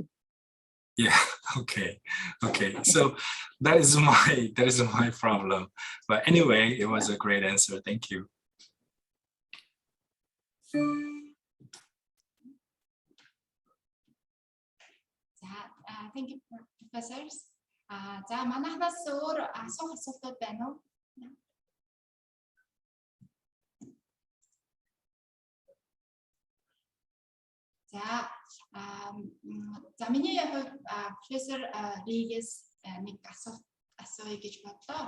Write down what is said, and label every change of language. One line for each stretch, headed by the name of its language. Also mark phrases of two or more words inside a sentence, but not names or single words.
English: Yeah, okay. So that is my problem. But anyway, it was a great answer. Thank you. Thank you, professors.
Mongolian: За манайхнаас өөр асуух асуултууд байна уу? За миний хувьд профессор Rees нэг асууя гэж бодлоо.